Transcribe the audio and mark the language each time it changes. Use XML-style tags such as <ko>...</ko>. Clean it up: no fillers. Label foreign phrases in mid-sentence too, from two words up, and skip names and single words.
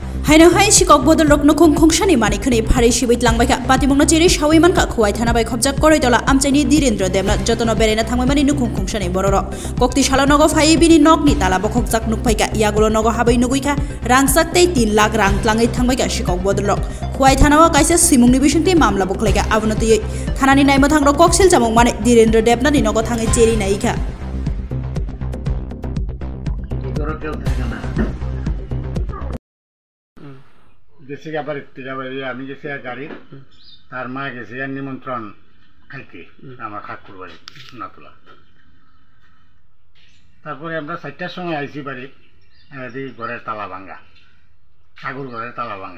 <trp>हाइनहाय सिकक बदल रक नखं खंसानि मानिखनि फारि सिबैत लांबायखा पातिमुंना जेरै सावैमानखा खुवाय थानाबाय खबजाक करैतला आमचाइनि धीरेन्द्र देबना जतन बेरायना थांबायमानि नुखं खंसानि बरर कक्ति साला नग फायै बिनि नकनि तालाबो खबजाक नुफायका यागुलो नग हाबै नुगैखा रांसाकतै 3 लाख रां tlangै थांबायका सिकक बदल रक खुवाय थानावा काइसे सिमुंनि बिसुंति मामला बखलायका आबुनतयै थानानि नायमो थांग्र कक्सिल जामुं माने धीरेन्द्र देबनानि नग थाङै जेरि नायिखा</trp> <bn>গেছে আবার আমি গেছি গাড়ি তার মা গেছে নিমন্ত্রণ খাইতে আমার ঠাকুর বাড়ি সোনাতলা। তারপরে আমরা 4টার সময় আইছি বাড়ি, ঘরের তালা ভাঙ্গা, ঠাকুর ঘরের তালা ভাঙ্গা।</bn>